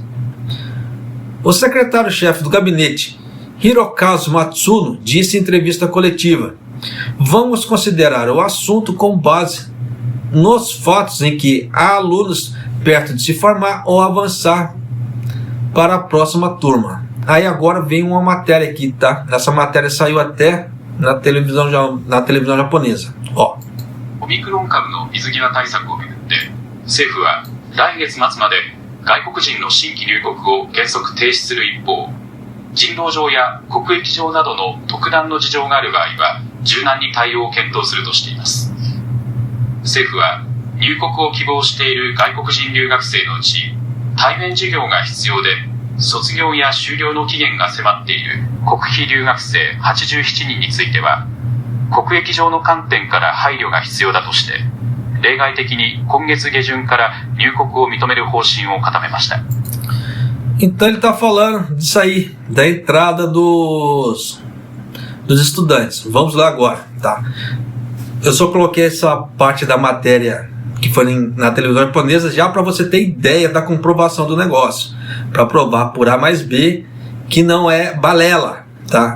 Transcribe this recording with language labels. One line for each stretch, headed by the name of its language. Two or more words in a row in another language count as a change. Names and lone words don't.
Portuguese: O secretário-chefe do gabinete, Hirokazu Matsuno, disse em entrevista coletiva: "Vamos considerar o assunto com base nos fatos em que há alunos perto de se formar ou avançar para a próxima turma." Aí agora vem uma matéria aqui, tá? Essa matéria saiu até na televisão japonesa. Ó.
Japanese: オミクロン株の水際対策をめぐって政府は来月末まで外国人の新規入国を原則停止する一方、人道上や国益上などの特段の事情がある場合は柔軟に対応を検討するとしています。政府は入国を希望している外国人留学生のうち対面授業が必要で卒業や修了の期限が迫っている国費留学生87人については国益上の観点から配慮が必要だとして例外的に今月下旬から入国を認める方針を固めました。
Portuguese: Então ele está falando disso aí, da entrada dos estudantes. Vamos lá agora, tá? Eu só coloquei essa parte da matéria que foi na televisão japonesa já para você ter ideia da comprovação do negócio, para provar por A mais B que não é balela, tá?